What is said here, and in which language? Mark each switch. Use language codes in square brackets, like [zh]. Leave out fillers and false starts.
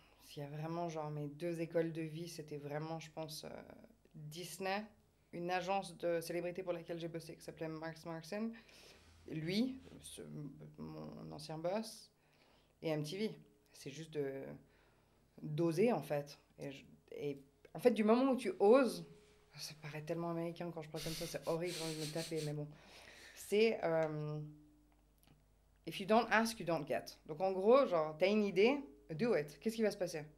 [fr] S'il y a vraiment, genre, mes 2 écoles de vie, c'était vraiment, je pense, Disney, une agence de célébrité pour laquelle j'ai bossé qui s'appelait Marks Markson. Lui, mon ancien boss, et MTV. C'est juste d'oser, en fait. Et en fait, du moment où tu oses, ça paraît tellement américain quand je parle comme ça, c'est horrible, j'ai envie de me taper, mais bon. C'est [en] if you don't ask, you don't get. [fr] Donc en gros, genre, t'as une idée, [en] do it. [fr] Qu'est-ce qui va se passer?